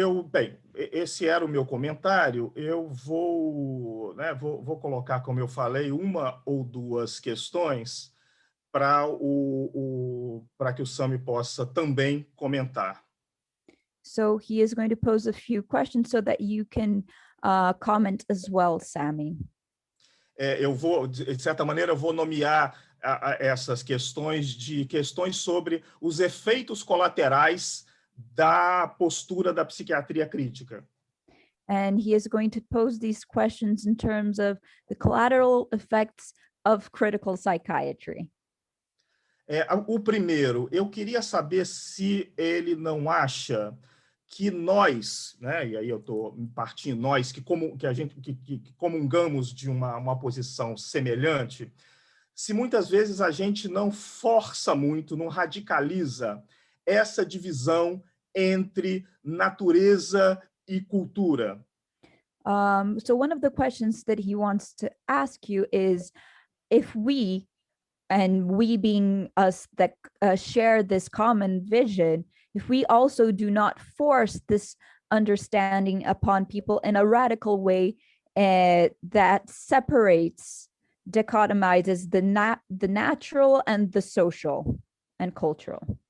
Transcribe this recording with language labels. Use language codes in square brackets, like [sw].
[pt] Bem, esse era o meu comentário. Eu vou colocar, como eu falei, uma ou duas questões para que o Sami possa também comentar. [en] So he is going to pose a few questions so that you can comment as well, Sami. [pt] De certa maneira, eu vou nomear essas questões de questões sobre os efeitos colaterais da postura da psiquiatria crítica. [en] And he is going to pose these questions in terms of the collateral effects of critical psychiatry. [pt] O primeiro, eu queria saber se ele não acha que nós, né, e aí eu estou partindo, nós que comungamos de uma posição semelhante, se muitas vezes a gente não força muito, não radicaliza essa divisão entre natureza e cultura. [en] So one of the questions that he wants to ask you is if we, and we being us that share this common vision, if we also do not force this understanding upon people in a radical way that separates, dichotomizes the natural and the social and cultural.